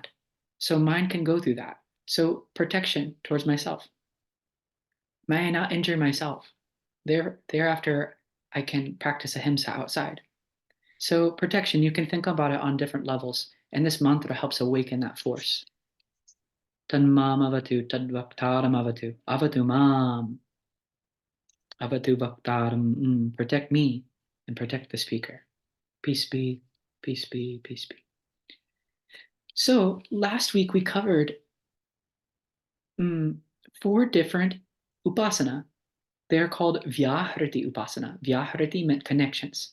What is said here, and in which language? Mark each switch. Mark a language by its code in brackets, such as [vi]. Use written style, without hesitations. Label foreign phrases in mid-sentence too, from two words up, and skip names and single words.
[en] So mind can go through that. So protection towards myself. May I not injure myself. Thereafter, I can practice ahimsa outside. So protection, you can think about it on different levels. And this mantra helps awaken that force. [sa] Tanmam avatu tadvaktaram avatu. Avatu mam. Avatu vaktaram. [en] Protect me and protect the speaker. Peace be, peace be, peace be. So last week we covered 4 different upasana. They are called [sa] Vyahriti Upasana. [en] Vyahriti meant connections.